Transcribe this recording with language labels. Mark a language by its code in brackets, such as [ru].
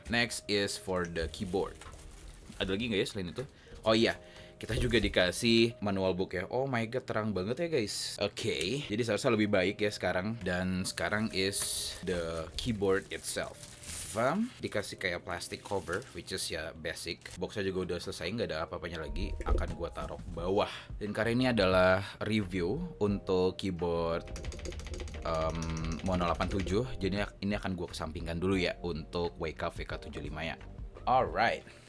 [en] Next is for the keyboard. [id] Ada lagi nggak ya selain itu? Oh iya, kita juga dikasih manual book ya. [en] Oh my god, [id] terang banget ya guys. Oke, jadi seharusnya lebih baik ya sekarang. Dan sekarang [en] is the keyboard itself. [id] Dikasih kayak plastic cover, [en] which is [id] ya basic. Boxnya juga udah selesai, nggak ada apa-apanya lagi. Akan gua taruh bawah. Dan karena ini adalah review untuk keyboard Mono 87, jadi ini akan gue kesampingkan dulu ya untuk Wake VK75 ya. [en] Alright.